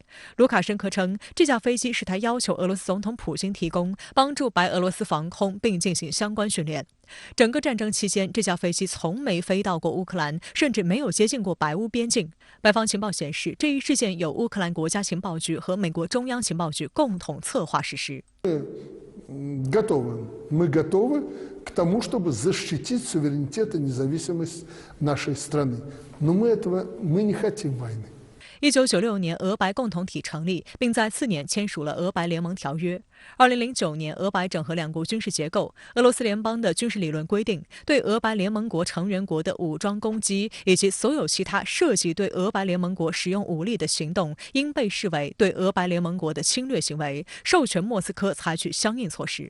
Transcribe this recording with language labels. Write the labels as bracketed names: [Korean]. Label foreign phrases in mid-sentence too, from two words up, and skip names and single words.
[Chinese] 卢卡申科称，这架飞机是他要求俄罗斯总统普京提供，帮助白俄罗斯防空并进行相关训练。整个战争期间，这架飞机从没飞到过乌克兰，甚至没有接近过白乌边境。白方情报显示，这一事件由乌克兰国家情报局和美国中央情报局共同策划实施。 [Russian] Мы готовы к тому, чтобы защитить суверенитет и независимость нашей страны. Но мы не хотим войны. [Chinese] 1996 年，俄白共同体成立，并在次年签署了俄白联盟条约。2009年，俄白整合两国军事结构。俄罗斯联邦的军事理论规定，对俄白联盟国成员国的武装攻击以及所有其他涉及对俄白联盟国使用武力的行动，应被视为对俄白联盟国的侵略行为，授权莫斯科采取相应措施。